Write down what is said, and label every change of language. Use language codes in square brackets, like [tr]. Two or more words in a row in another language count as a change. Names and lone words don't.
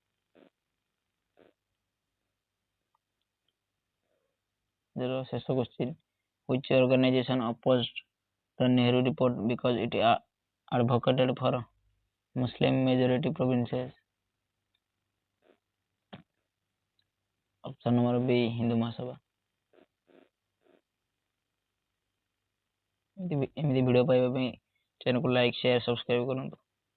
[en] The शेष question. Which organization opposed the Nehru report because it advocated for Muslim majority provinces? Option number B. Hindu Mahasabha. [or] ଏମିତି ଭିଡ଼ିଓ ପାଇବା ପାଇଁ ଚ୍ୟାନେଲକୁ ଲାଇକ୍ ସେୟାର ସବସ୍କ୍ରାଇବ କରନ୍ତୁ।